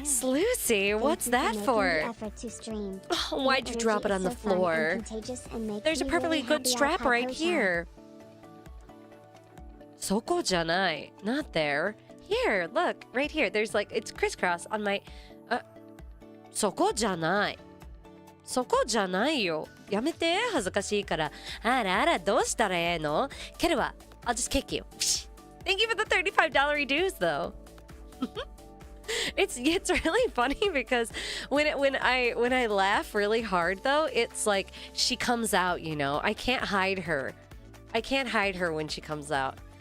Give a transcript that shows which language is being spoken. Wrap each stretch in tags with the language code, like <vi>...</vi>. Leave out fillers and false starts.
<en>Lucy, what's that for? Oh, why'd you drop it on the floor? There's a perfectly good strap right here.</en> <ja>そこじゃない</ja> <en>Not there. Here, look, right here. There's like it's crisscross on my</en> <ja>そこじゃないよ。やめて、恥ずかしいから。あら、どうしたらええの？蹴るわ。</ja> <en>I'll just kick you. Thank you for the $35 reduce, though. It's really funny because when I laugh really hard, though, it's like she comes out, you know. I can't hide her when she comes out.</en>